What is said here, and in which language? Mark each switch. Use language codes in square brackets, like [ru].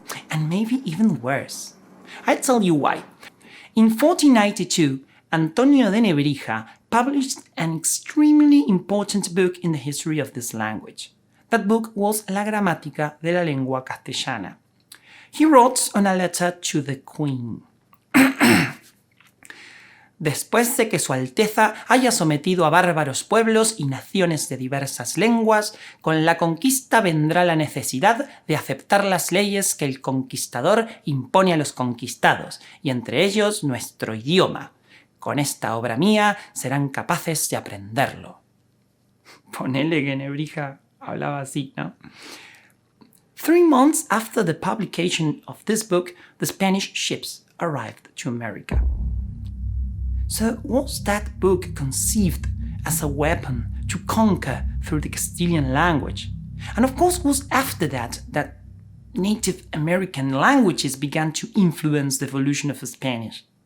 [en] And maybe even worse. I'll tell you why. In 1492, Antonio de Nebrija published an extremely important book in the history of this language. That book was La Gramática de la Lengua Castellana. He wrote on a letter to the Queen. [es] Después de que Su Alteza haya sometido a bárbaros pueblos y naciones de diversas lenguas, con la conquista vendrá la necesidad de aceptar las leyes que el conquistador impone a los conquistados, y entre ellos nuestro idioma. Con esta obra mía serán capaces de aprenderlo. Ponele que Nebrija hablaba así, ¿no? [en] 3 months after the publication of this book, the Spanish ships arrived to America. So was that book conceived as a weapon to conquer through the Castilian language? And of course was after that Native American languages began to influence the evolution of Spanish.